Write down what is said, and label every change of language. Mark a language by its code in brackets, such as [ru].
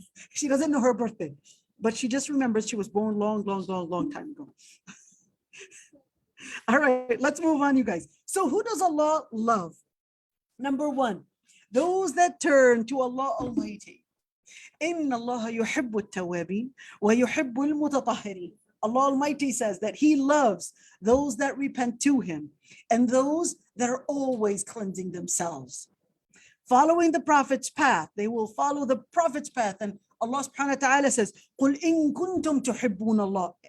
[en] She doesn't know her birthday, but she just remembers she was born long time ago. All right, let's move on, you guys. So who does Allah love? Number one, those that turn to Allah Almighty. [ar] إن الله يحب التوابين ويحب المتطهرين. [en] Allah Almighty says that He loves those that repent to Him and those that are always cleansing themselves. Following the Prophet's path, they will follow the Prophet's path. And Allah subhanahu wa ta'ala says, [ar] قُلْ إِن كُنْتُمْ تُحِبُّونَ اللَّهِ.